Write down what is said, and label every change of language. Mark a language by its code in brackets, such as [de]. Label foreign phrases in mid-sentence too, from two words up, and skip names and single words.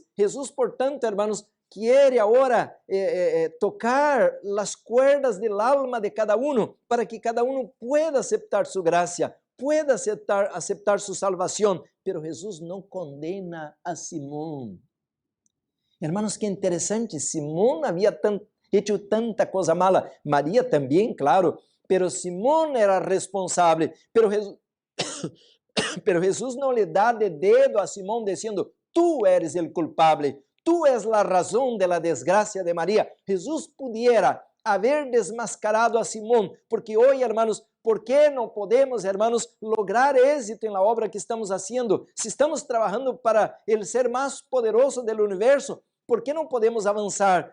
[es] Jesús, por tanto, hermanos, quiere ahora tocar las cuerdas del alma de cada uno para que cada uno pueda aceptar su gracia, pueda aceptar su salvación. Pero Jesús no condena a Simón. Hermanos, qué interesante, Simón hecho tanta coisa mala. [pt] Maria também, [es] claro, pero Simón era responsável. [pt] Pero Jesus não lhe dá de dedo a Simón dizendo, [es] tú eres el culpable, tú [pt] és a razão [es] de la desgracia de Maria. Jesus pudiera haber desmascarado a Simón, porque hoje, hermanos, ¿por qué no podemos, hermanos, lograr éxito en la obra que estamos haciendo? Si estamos trabajando para el ser más poderoso del universo, ¿por qué no podemos avanzar?